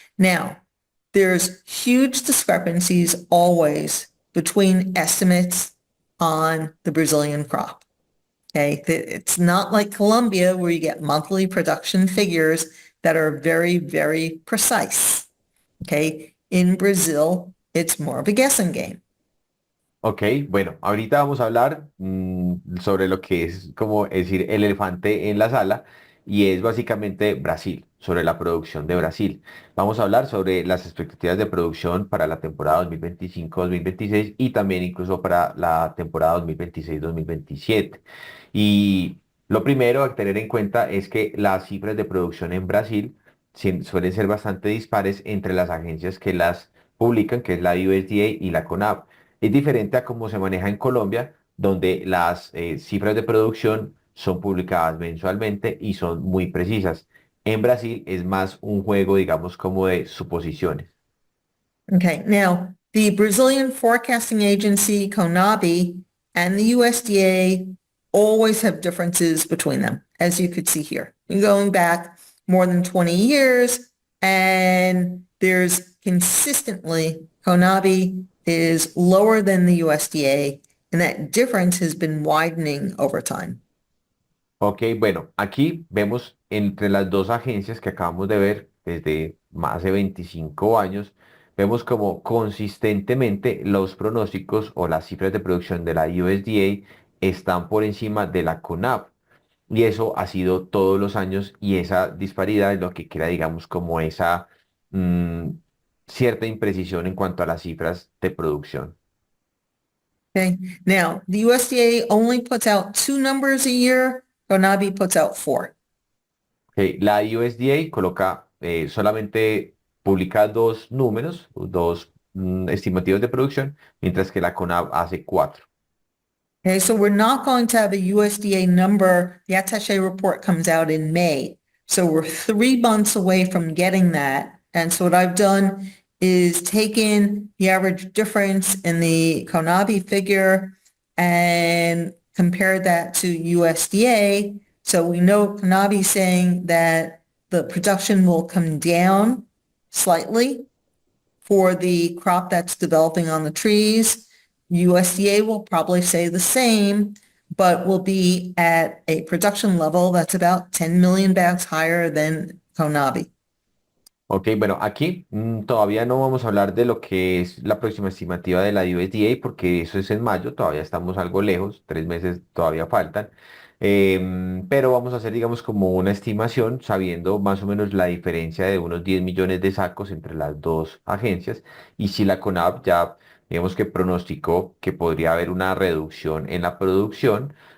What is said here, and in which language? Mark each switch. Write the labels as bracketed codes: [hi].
[en] Now, there's huge discrepancies always between estimates on the Brazilian crop. Okay. It's not like Colombia where you get monthly production figures that are very, very precise. Okay. In Brazil, it's more of a guessing game. [es] Ok, bueno, ahorita vamos a hablar sobre lo que es, como decir, el elefante en la sala y es básicamente Brasil, sobre la producción de Brasil. Vamos a hablar sobre las expectativas de producción para la temporada 2025-2026 y también incluso para la temporada 2026-2027. Y lo primero a tener en cuenta es que las cifras de producción en Brasil suelen ser bastante dispares entre las agencias que las publican, que es la USDA y la CONAB. Es diferente a cómo se maneja en Colombia, donde las cifras de producción son publicadas mensualmente y son muy precisas. En Brasil es más un juego, digamos, como de suposiciones. [en] Okay. Now, the Brazilian Forecasting Agency, CONABI, and the USDA always have differences between them, as you could see here. You're going back more than 20 years, and there's consistently, CONABI is lower than the USDA, and that difference has been widening over time. [es] Ok, bueno, aquí vemos entre las dos agencias que acabamos de ver desde más de 25 años, vemos como consistentemente los pronósticos o las cifras de producción de la USDA están por encima de la CONAB. Y eso ha sido todos los años y esa disparidad es lo que crea, digamos, como esa mm, cierta imprecisión en cuanto a las cifras de producción. [en] Okay. Now, the USDA only puts out two numbers a year. CONABI puts out four. [es] Ok, la USDA coloca solamente publica dos números, dos estimativos de producción, mientras que la CONAB hace cuatro. [en] Okay, so we're not going to have a USDA number. The attaché report comes out in May. So we're 3 months away from getting that. And so what I've done is taken the average difference in the CONABI figure and compared that to USDA. So we know CONABI is saying that the production will come down slightly for the crop that's developing on the trees. USDA will probably say the same, but will be at a production level that's about 10 million bags higher than CONABI. [es] Ok, bueno, aquí todavía no vamos a hablar de lo que es la próxima estimativa de la USDA porque eso es en mayo, todavía estamos algo lejos, 3 meses todavía faltan, pero vamos a hacer, digamos, como una estimación sabiendo más o menos la diferencia de unos 10 millones de sacos entre las dos agencias y si la CONAB ya, digamos que pronosticó que podría haber una reducción en la producción